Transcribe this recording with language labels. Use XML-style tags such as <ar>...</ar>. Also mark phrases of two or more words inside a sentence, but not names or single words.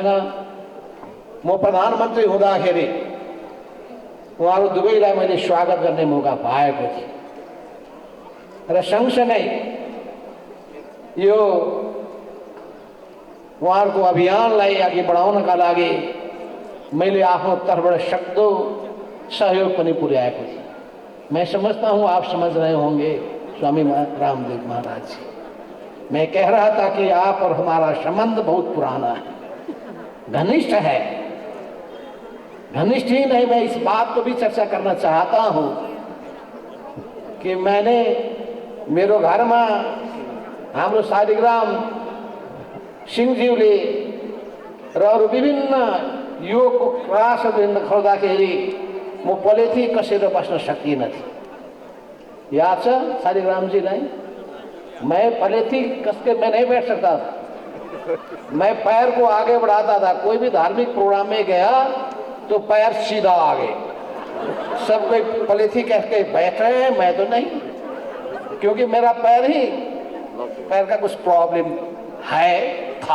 <ne>म प्रधानमन्त्री हुँदाखेरि उहाँहरू दुवैलाई मैले स्वागत गर्ने मौका पाएको थिएँ र सँगसँगै यो उहाँहरूको अभियानलाई अघि बढाउनका लागि मैले आफ्नो तर्फबाट सक्दो सहयोग पनि पुर्याएको थिएँ।</ne> <hi>मैं समझता हूँ आप समझ रहे होंगे स्वामी रामदेव महाराज जी। मैं कह रहा था कि आप और हमारा संबंध बहुत पुराना है, घनिष्ठ है। घनिष्ठ ही नहीं, मैं इस बात को भी चर्चा करना चाहता हूँ कि मैंने</hi> <ne>मेरो घरमा हाम्रो शालिग्राम सिंहज्यूले र अरू विभिन्न योगको क्लासहरू खोल्दाखेरि म पलेथी कसेर बस्न सकिनँ थिएँ। याद छ शालिग्रामजीलाई?</ne> <hi>मैं पलेथी कस के मैं नहीं बैठ सकता था, मैं पैर को आगे बढ़ाता था। कोई भी धार्मिक प्रोग्राम में गया तो पैर सीधा आगे, सब कोई पलेथी कह के बैठ रहे हैं, मैं तो नहीं, क्योंकि मेरा पैर का कुछ प्रॉब्लम था।</hi>